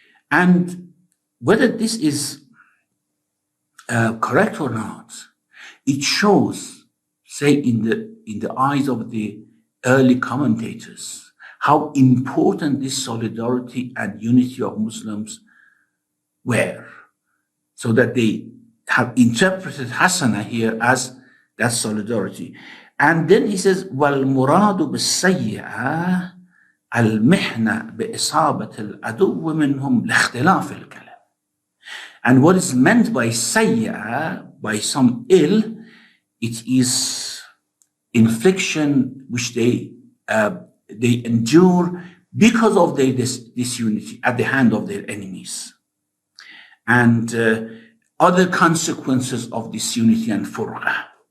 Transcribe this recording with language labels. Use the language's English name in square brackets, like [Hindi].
[English] And whether this is correct or not, it shows, say, in the eyes of the early commentators, how important this solidarity and unity of Muslims were, so that they have interpreted hasana here as that solidarity. And then he says, [Arabic] وَالْمُرَادُ بِالسَّيِّئَةِ الْمِحْنَةِ بِإِصَابَةِ الْعَدُوِّ مِنْهُمْ لِاخْتِلَافِ الْكَلَامِ. [English] And what is meant by sayyi'ah, by some ill, it is infliction which they endure because of their disunity at the hand of their enemies. And other consequences of disunity and furqah.